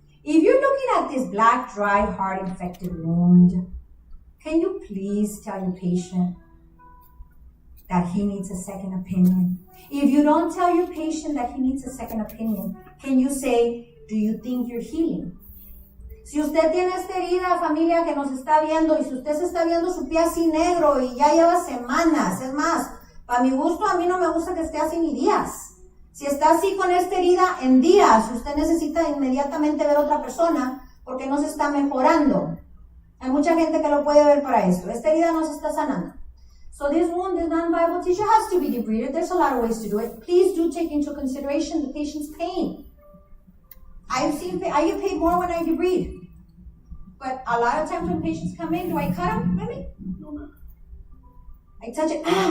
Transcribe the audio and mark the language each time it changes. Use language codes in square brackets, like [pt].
[en] If you're looking at this black, dry, hard, infected wound, can you please tell your patient that he needs a second opinion? If you don't tell your patient that he needs a second opinion, can you say, do you think you're healing? [es] Si usted tiene esta herida, familia que nos está viendo, y si usted se está viendo su pie así negro y ya lleva semanas, es más, para mi gusto, a mí no me gusta que esté así ni días. Si está así con esta herida en días, usted necesita inmediatamente ver a otra persona porque no se está mejorando. Hay mucha gente que lo puede ver para esto. Esta herida no se está sanando. [en] So this wound, this non-viable tissue has to be debrided. There's a lot of ways to do it. Please do take into consideration the patient's pain. I get paid more when I debride. But a lot of times when patients come in, do I cut them? Maybe? No, ma'am. I touch it.